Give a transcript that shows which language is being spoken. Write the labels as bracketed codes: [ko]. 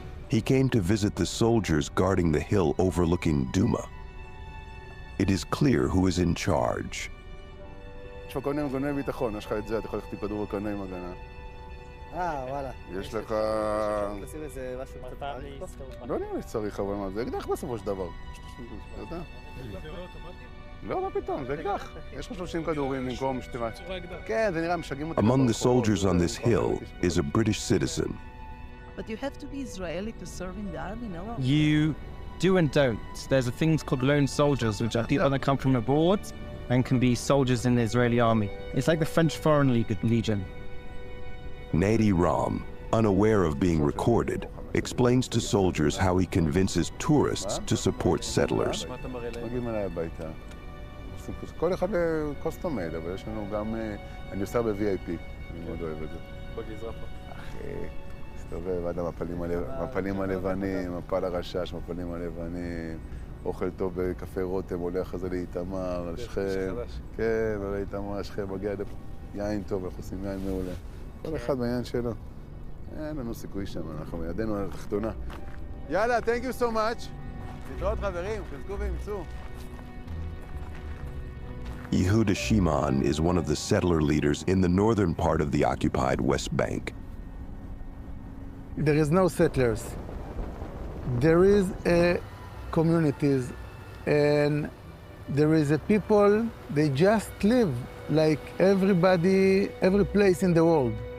[en] He came to visit the soldiers guarding the hill overlooking Duma. It is clear who is in charge. [he] יש לך כל מיני מנגנוני ביטחון, יש לך את זה, אתה יכול ללכת עם כדור קנה עם הגנה. וואלה. יש לך... תשים איזה משהו קצת... לא נראה לי שצריך, אבל מה, זה אקדח בסופו של דבר. אתה יודע? לא, מה פתאום, זה אקדח. יש לך 30 כדורים במקום שתימה. כן, זה נראה, משגעים אותי. [en] Among the soldiers on this hill is a British citizen. But you have to be Israeli to serve in the army, no? You do and don't. There's a things called lone soldiers, which are people that come from abroad and can be soldiers in the Israeli army. It's like the French Foreign Legion. Nadi Ram, unaware of being recorded, explains to soldiers how he convinces tourists to support settlers. [he] מגיעים אליי הביתה. כל אחד קוסטום מייד, אבל יש לנו גם... אני עושה ב-VIP, אני מאוד אוהב את זה. בגזרה פה. אחי, מסתובב עד המפלים הלבנים, מפל הרשש, מפלים הלבנים, אוכל טוב בקפה רותם, עולה אחרי זה לאיתמר, שכם. כן, עולה לאיתמר, שכם, מגיע יין טוב, אנחנו עושים יין מעולה. כל אחד בעניין שלו. אין לנו סיכוי שם, אנחנו ידנו על התחתונה. [en] יאללה, thank you so much. [he] להתראות חברים, חזקו ואמצו. [en] Yehuda Shimon is one of the settler leaders in the northern part of the occupied West Bank. There is no settlers. There is communities, and there is a people, they just live like everybody, every place in the world.